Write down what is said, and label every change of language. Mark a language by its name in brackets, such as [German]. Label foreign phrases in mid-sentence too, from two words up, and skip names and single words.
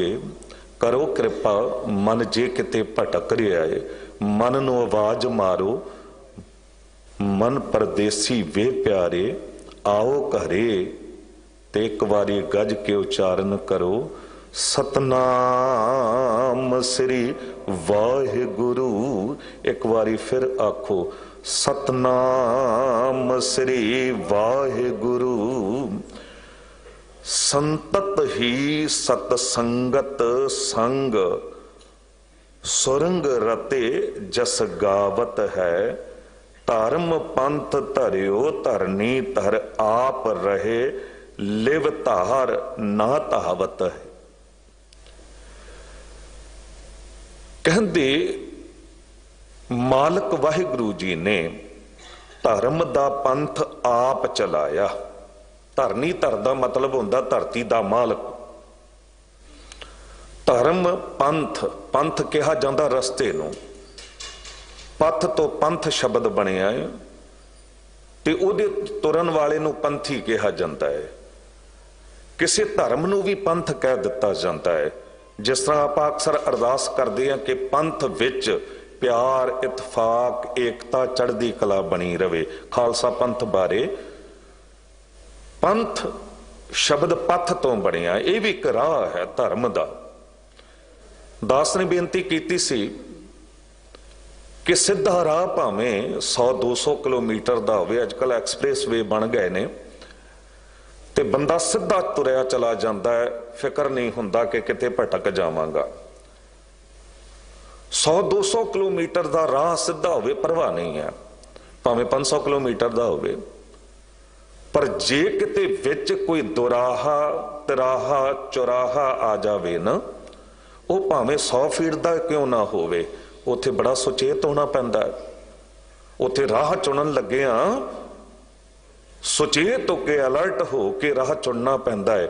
[Punjabi] ਕਰੋ ਕਿਰਪਾ ਮਨ ਜੇ ਕਿਤੇ ਭਟਕ ਰਿਹਾ ਹੈ, ਮਨ ਨੂੰ ਆਵਾਜ਼ ਮਾਰੋ, ਮਨ ਪਰਦੇਸੀ ਵੇ ਪਿਆਰੇ ਆਓ ਘਰੇ, ਤੇ ਇੱਕ ਬਾਰੀ ਗੱਜ ਕੇ ਉਚਾਰਨ ਕਰੋ ਸਤਿਨਾਮ ਸ੍ਰੀ ਵਾਹਿਗੁਰੂ। ਇੱਕ ਬਾਰੀ ਫਿਰ ਆਖੋ ਸਤਿਨਾਮ ਸ੍ਰੀ ਵਾਹਿਗੁਰੂ। [Braj] संतत ही सतसंगत संग, सुरंग रते जस गावत है। धर्म पंथ धरियो धरनी धर, आप रहे लिव धार ना धावत है। [Punjabi] ਕਹਿਤੇ ਮਾਲਕ ਵਾਹਿਗੁਰੂ ਜੀ ਨੇ ਧਰਮ ਦਾ ਪੰਥ ਆਪ ਚਲਾਇਆ। ਧਰਨੀ ਧਰ ਦਾ ਮਤਲਬ ਹੁੰਦਾ ਧਰਤੀ ਦਾ ਮਾਲਕ। ਧਰਮ ਪੰਥ, ਪੰਥ ਕਿਹਾ ਜਾਤਾ ਰਸਤੇ ਨੂੰ, ਪਥ ਤੋਂ ਪੰਥ ਸ਼ਬਦ ਬਣਿਆ ਹੈ, ਤੇ ਉਹਦੇ ਤੁਰਨ ਵਾਲੇ ਨੂੰ ਪੰਥੀ ਕਿਹਾ ਜਾਤਾ ਹੈ। ਕਿਸੀ ਧਰਮ ਨੂੰ ਭੀ ਪੰਥ ਕਹਿ ਦਿੱਤਾ ਜਾਤਾ ਹੈ। [Hindi] जिस तरह आप अक्सर अरदास करते हैं कि [Punjabi] ਪੰਥ ਵਿੱਚ ਪਿਆਰ ਇਤਫ਼ਾਕ ਏਕਤਾ ਚੜ੍ਹਦੀ ਕਲਾ ਬਣੀ ਰਵੇ। ਖ਼ਾਲਸਾ ਪੰਥ ਬਾਰੇ ਪੰਥ ਸ਼ਬਦ ਪਥ ਤੋਂ ਬਣਿਆ, ਯਹ ਭੀ ਇੱਕ ਰਾਹ ਹੈ ਧਰਮ ਦਾ। ਦਾਸ ਨੇ ਬੇਨਤੀ ਕੀ ਸੀ ਕਿ ਸਿੱਧਾ ਰਾਹ ਭਾਵੇਂ 100-200 ਕਿਲੋਮੀਟਰ ਕਾ ਹੋਵੇ, ਅੱਜਕਲ [English] express way [Punjabi] ਬਣ ਗਏ ਨੇ, ਤੇ ਬੰਦਾ ਸਿੱਧਾ ਤੁਰਿਆ ਚਲਾ ਜਾਤਾ ਹੈ, ਫ਼ਿਕਰ ਨਹੀਂ ਹੁੰਦਾ ਕਿ ਕਿਤੇ ਭਟਕ ਜਾਵਾਂਗਾ। 100-200 ਕਿਲੋਮੀਟਰ ਕਾ ਰਾਹ ਸਿੱਧਾ ਹੋਵੇ ਪਰਵਾਹ ਨਹੀਂ ਹੈ, ਭਾਵੇਂ 500 ਕਿਲੋਮੀਟਰ ਦਾ ਹੋਵੇ, ਪਰ ਜੇ ਕਿਤੇ ਵਿੱਚ ਕੋਈ ਦੁਰਾਹਾ ਤਰਾਹਾ ਚੁਰਾਹਾ ਆ ਜਾਵੇ ਨਾ, ਉਹ ਭਾਵੇਂ 100 ਫੀਟ ਦਾ ਕਿਉਂ ਨਾ ਹੋਵੇ, ਉੱਥੇ ਬੜਾ ਸੁਚੇਤ ਹੋਣਾ ਪੈਂਦਾ ਹੈ। ਉੱਥੇ ਰਾਹ ਚੁਣਨ ਲੱਗਿਆ ਸੁਚੇਤ ਹੋ ਕੇ ਅਲਰਟ ਹੋ ਕੇ ਰਾਹ ਚੁਣਨਾ ਪੈਂਦਾ ਹੈ।